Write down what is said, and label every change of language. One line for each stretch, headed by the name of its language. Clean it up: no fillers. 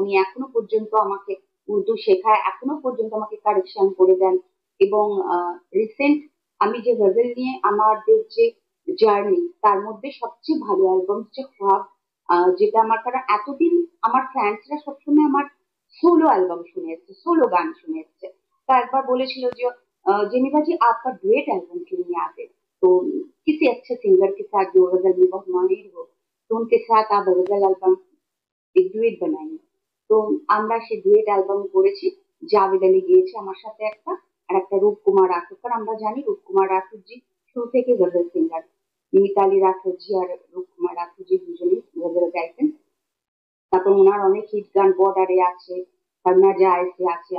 Bangla: উনি এখনো পর্যন্ত আমাকে উর্দু শেখায়, এখনো পর্যন্ত আমাকে কারেকশন করে দেন। এবং রিসেন্ট আমি যে গজল নিয়ে আমাদের যে জার্নি, তার মধ্যে সবচেয়ে ভালো অ্যালবাম হচ্ছে খোয়াব, যেটা আমার, কারণ এতদিন আমার ফ্যান্সরা সবসময় আমার সোলো অ্যালবাম শুনে এসছে, সোলো গান শুনে এসছে। তা একবার বলেছিল যে
Hindi: जेनिफा जी आपका डुएट एल्बम क्यों नहीं आते, तो किसी अच्छे सिंगर के साथ जो गजल में बहुत माहिर हो, तो उनके साथ आप गजल एल्बम एक
Bangla: ডুয়েট বানাই। তো আমরা সেই ডুয়েট অ্যালবাম করেছি। জাভেদ আলী গিয়েছে আমার সাথে একটা, আর একটা রূপকুমার রাঠোর, কারণ আমরা জানি রূপকুমার রাঠোর জি শুরু থেকে গজল সিঙ্গার। মিতালি রাঠোর জি আর রূপকুমার রাঠোর জি দুজনেই গজল গাইতেন। তারপর ওনার অনেক হিট গান বর্ডারে আছে, করনা জায়েজে আছে।